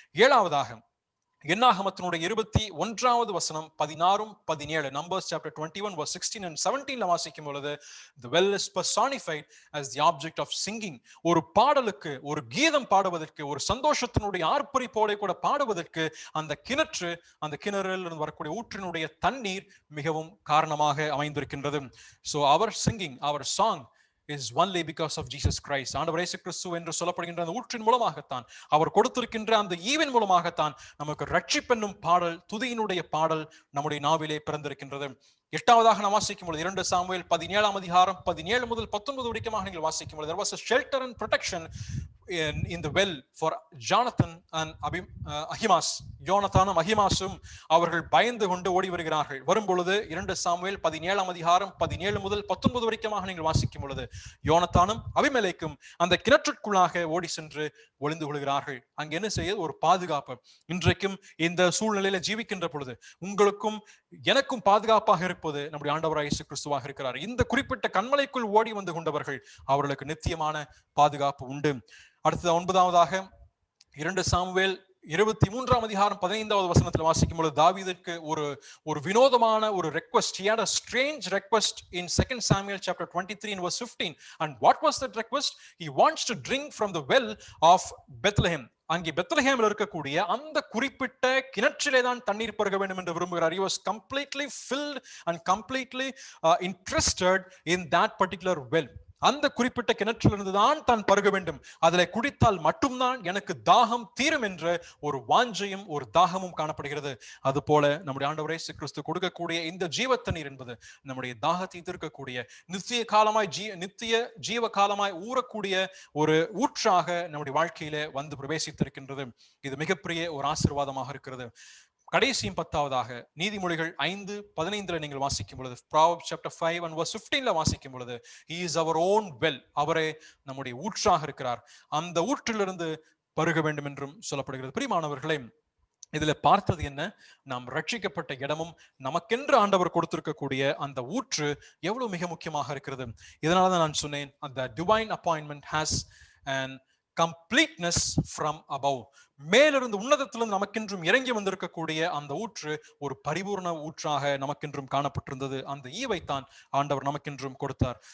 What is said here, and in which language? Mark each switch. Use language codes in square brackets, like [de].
[ta] ஏழாவதாக என்னாகமத்தினுடைய 21வது வசனம் 16-17, [en] Numbers chapter 21 verse 16 and 17ல [ta] வாசிக்கும் பொழுது [en] the well is personified as the object of singing. [ta] ஒரு பாடலுக்கு, ஒரு கீதம் பாடுவதற்கு, ஒரு சந்தோஷத்தினுடைய ஆர்ப்பரிப்போட கூட பாடுவதற்கு அந்த கிணறில் இருந்து வரக்கூடிய ஊற்றினுடைய தண்ணீர் மிகவும் காரணமாக அமைந்திருக்கின்றது. [en] So our singing, our song is only because of Jesus Christ. [ta] ஆண்டவர் இயேசு கிறிஸ்து என்று சொல்லப்படுகின்ற அந்த ஊற்றின் மூலமாகத்தான், அவர் கொடுத்திருக்கின்ற அந்த ஈவின் மூலமாகத்தான் நமக்கு ரட்சிப்பென்னும் பாடல், துதியினுடைய பாடல் நம்முடைய நாவிலே பிறந்திருக்கின்றது. எட்டாவதாக நாம் வாசிக்கும் பொழுது 2 சாமுவேல் 17ஆம் அதிகாரம் 17 முதல் 19 வரைக்குமாக நீங்கள் வாசிக்கும் பொழுது [en] there was a shelter and protection in the well for Jonathan and Ahimaaz. [ta] யோனத்தானும் அகிமாசும் அவர்கள் பயந்து கொண்டு ஓடி வருகிறார்கள். வரும் பொழுது 2 சாமுவேல் 17ஆம் அதிகாரம் 17 முதல் 19 வரைக்குமாக நீங்கள் வாசிக்கும் பொழுது யோனத்தானும் அபிமெலேக்கும் அந்த கிணற்றுக்குள்ளாக ஓடி சென்று ஒளிந்து கொள்கிறார்கள். அங்கு என்ன செய்ய? ஒரு பாதுகாப்பு. இன்றைக்கும் இந்த சூழ்நிலையில ஜீவிக்கின்ற பொழுது உங்களுக்கும் எனக்கும் பாதுகாப்பாக இருப்பது நம்முடைய ஆண்டவராகிய இயேசு கிறிஸ்துவாக இருக்கிறார். இந்த குறிப்பிட்ட கண்மலைக்குள் ஓடி வந்து கொண்டவர்கள் அவர்களுக்கு நித்தியமான பாதுகாப்பு உண்டு. அடுத்தது 9ஆவதாக 2 சாமுவேல் 23ஆம் அதிகாரம் 15வது வசனத்தில் வாசிக்கும் பொழுது தாவீதுக்கு ஒரு வினோதமான ஒரு request. [en] He had a strange request in 2 Samuel chapter 23 and verse 15. And what was that request? He wants to drink from the well of Bethlehem. [ta] அங்கே பெத்லஹேமில் இருக்கக்கூடிய அந்த குறிப்பிட்ட கிணற்றிலே தான் தண்ணீர் பருக வேண்டும் என்று விரும்புகிறார். [en] He was completely filled and completely interested in that particular well. [ta] அந்த குறிப்பிட்ட கிணற்றிலிருந்து தான் தான் பருக வேண்டும், அதில் குடித்தால் மட்டும்தான் எனக்கு தாகம் தீரும் என்ற ஒரு வாஞ்சையும் ஒரு தாகமும் காணப்படுகிறது. அது போல நம்முடைய ஆண்டவர் இயேசு கிறிஸ்து கொடுக்கக்கூடிய இந்த ஜீவ தண்ணீர் என்பது நம்முடைய தாகத்தை தீர்க்கக்கூடிய நித்திய ஜீவ காலமாய் ஊறக்கூடிய ஒரு ஊற்றாக நம்முடைய வாழ்க்கையில வந்து பிரவேசித்திருக்கின்றது. இது மிகப்பெரிய ஒரு ஆசீர்வாதமாக இருக்கிறது. கடைசியும் 10ஆவதாக நீதிமொழிகள் 5:15 நீங்கள் வாசிக்கும் பொழுது [en] Proverbs chapter 5 and verse 15ல [ta] வாசிக்கும் பொழுது [en] he is our own well, [ta] அவரே நம்முடைய ஊற்றாக இருக்கிறார், அந்த ஊற்றிலிருந்து பருக வேண்டும் என்றும் சொல்லப்படுகிறது. பிரியமானவர்களே, இதுல பார்த்தது என்ன? நாம் ரட்சிக்கப்பட்ட இடமும் நமக்கென்று ஆண்டவர் கொடுத்திருக்கக்கூடிய அந்த ஊற்று எவ்வளவு மிக முக்கியமாக இருக்கிறது. இதனாலதான் நான் சொன்னேன், அந்த [en] divine appointment has an completeness from above. [ta] மேலிருந்து உன்னதத்திலிருந்து நமக்கென்றும் இறங்கி வந்திருக்கக்கூடிய அந்த ஊற்று ஒரு பரிபூர்ண ஊற்றாக நமக்கென்றும் காணப்பட்டிருந்தது. அந்த ஈவைத்தான் ஆண்டவர் நமக்கென்றும் கொடுத்தார்.